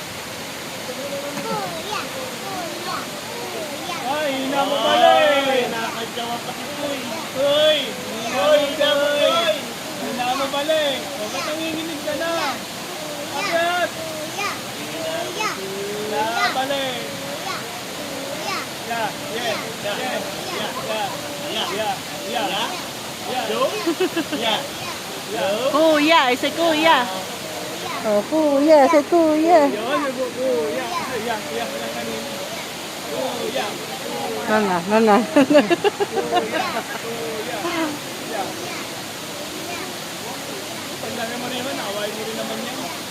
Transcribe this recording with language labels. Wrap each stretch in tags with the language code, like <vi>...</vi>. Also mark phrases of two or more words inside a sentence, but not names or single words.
<tl>Ay, hina mo pala eh. Nakakadyawa pa si Kuy. Kuy! Kuy! Kuy! Hina mo pala eh. O, ba't nanginginig ka na? Bakit? Hina ka pala eh.</tl> <en>Yeah, yeah, yeah, yeah, yeah, yeah, yeah, yeah. Yo? Yeah. Yo? Kuya. I say Kuya. Oh, Kuya. Say Kuya.</en> <tl>Yun, kuya.</tl> <en>Yeah, yeah,</en> <tl>lang kanina. Kuya. Nana, nana. Pagdami mo naman, away mo rin naman yan.</tl>